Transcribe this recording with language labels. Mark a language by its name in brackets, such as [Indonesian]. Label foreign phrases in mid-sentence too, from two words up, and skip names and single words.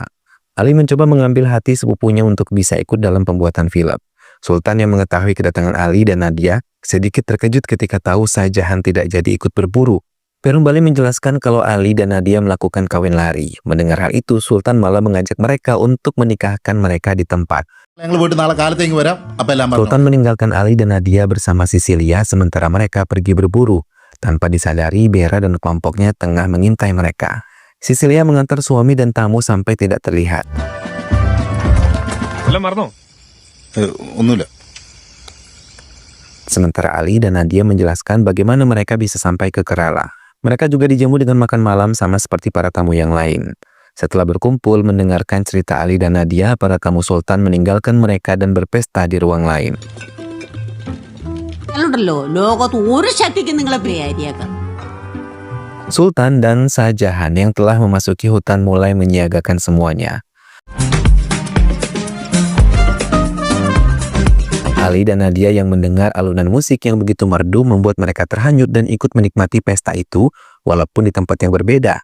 [Indonesian] Ali mencoba mengambil hati sepupunya untuk bisa ikut dalam pembuatan film. Sultan yang mengetahui kedatangan Ali dan Nadia sedikit terkejut ketika tahu Sajahan tidak jadi ikut berburu. Perum Bali menjelaskan kalau Ali dan Nadia melakukan kawin lari. Mendengar hal itu, Sultan malah mengajak mereka untuk menikahkan mereka di tempat. [Malayalam] ഞങ്ങൾ പോയിട്ട് നാളെ കാലത്തേക്ക് വരാം അപ്പൊ എല്ലാം പറഞ്ഞു [Indonesian] Sultan meninggalkan Ali dan Nadia bersama Sisilia sementara mereka pergi berburu. Tanpa disadari, Bera dan kelompoknya tengah mengintai mereka. Sisilia mengantar suami dan tamu sampai tidak terlihat. [Malayalam] ഒന്നുമില്ല [Indonesian] Sementara Ali dan Nadia menjelaskan bagaimana mereka bisa sampai ke Kerala. Mereka juga dijamu dengan makan malam sama seperti para tamu yang lain. Setelah berkumpul mendengarkan cerita Ali dan Nadia, para tamu Sultan meninggalkan mereka dan berpesta di ruang lain. [Malayalam] ല്ലോ ലോകത്ത് ഒരു ശക്തിക്ക് നിങ്ങളെ പേടിയാക്കാം. [Indonesian] Sultan dan Sajahan yang telah memasuki hutan mulai menyiagakan semuanya. Ali dan Nadia yang mendengar alunan musik yang begitu merdu membuat mereka terhanyut dan ikut menikmati pesta itu walaupun di tempat yang berbeda.